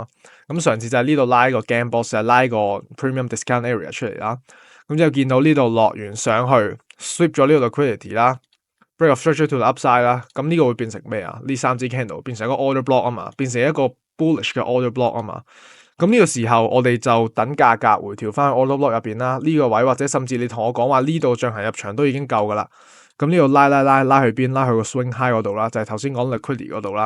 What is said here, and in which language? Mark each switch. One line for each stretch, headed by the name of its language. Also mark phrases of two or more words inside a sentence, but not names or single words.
Cantonese: 咁上次就係呢度拉個
English: gain box，
Cantonese: 就係拉個
English: premium discount area
Cantonese: 出嚟啦。咁就見到呢度落完上去 sweep 咗呢個 liquidity 啦。
English: break of structure to the upside
Cantonese: 啦，咁呢個會變成咩啊？呢3支 candle 變成一個
English: order block
Cantonese: 啊嘛，變成一個 bullish 嘅
English: order block
Cantonese: 啊嘛。咁呢個時候我哋就等價格回調翻去
English: order block
Cantonese: 入邊啦。呢個位或者甚至你同我講話呢度進行入場都已經夠噶啦。咁呢度拉去邊？拉去個
English: swing high
Cantonese: 嗰度啦，就係頭先講 liquidity 嗰度啦。